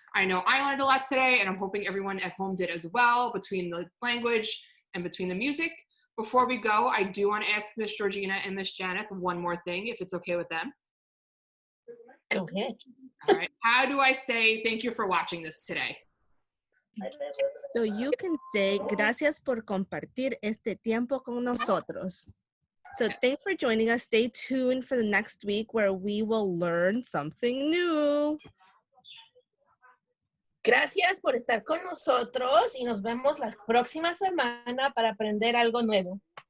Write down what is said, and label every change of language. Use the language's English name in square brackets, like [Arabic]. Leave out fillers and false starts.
[English] I know I learned a lot today, and I'm hoping everyone at home did as well, between the language and between the music. Before we go, I do want to ask Miss Georgina and Miss Janeth one more thing, if it's okay with them. Go ahead. All right, how do I say thank you for watching this today? so you can say [Spanish] gracias por compartir este tiempo con nosotros. [English] So thanks for joining us. Stay tuned for the next week where we will learn something new. [Spanish] Gracias por estar con nosotros y nos vemos la próxima semana para aprender algo nuevo.